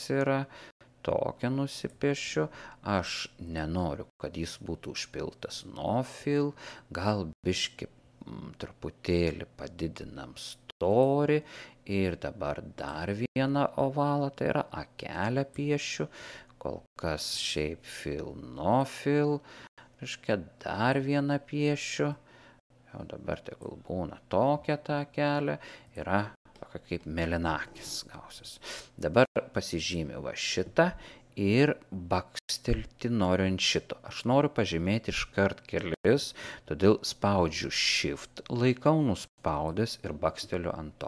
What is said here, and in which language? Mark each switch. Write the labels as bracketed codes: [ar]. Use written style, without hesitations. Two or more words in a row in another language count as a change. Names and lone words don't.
[lt] yra, tokią nusipiešiu, aš nenoriu, kad jis būtų užpiltas [en] no fill, [lt] gal biški truputėlį padidinam storį ir dabar dar vieną ovalą, tai yra akelę piešiu, kol kas šiaip [en] fill, no fill, [lt] reiškia dar vieną piešiu, jau dabar tegul būna tokia ta akelė, yra tokia kaip mėlynakis gausis. Dabar pasižymiu šitą ir bakstelti noriu ant šito. Aš noriu pažymėti iškart kelis, todėl spaudžiu Shift, laikau nuspaudęs ir baksteliu ant to.